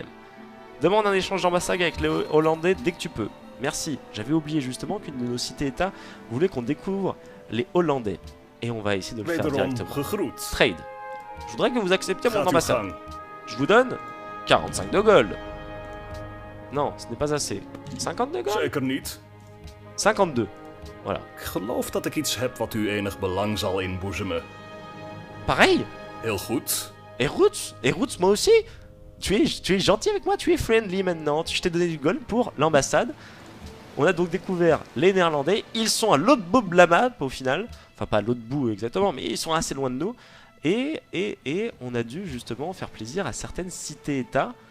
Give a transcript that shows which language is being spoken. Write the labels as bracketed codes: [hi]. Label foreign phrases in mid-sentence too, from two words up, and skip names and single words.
[fr] Demande un échange d'ambassade avec les Hollandais dès que tu peux. Merci. J'avais oublié justement qu'une de nos cités-états voulait qu'on découvre les Hollandais. Et on va essayer de le faire directement. Trade. Je voudrais que vous acceptiez mon ambassade. Je vous donne 45 de gold. Non, ce n'est pas assez. 50 de gold? [nl] Zeker niet. [fr] 52. Voilà. [nl] Ik geloof dat ik iets heb wat u enig belang zal inboezemen. [fr] Pareil. [nl] Heel goed. [fr] Et Roots, moi aussi. Tu es gentil avec moi, tu es friendly maintenant. Je t'ai donné du gold pour l'ambassade. On a donc découvert les Néerlandais. Ils sont à l'autre bout de la map au final. Enfin, pas à l'autre bout exactement, mais ils sont assez loin de nous. Et on a dû justement faire plaisir à certaines cités-états.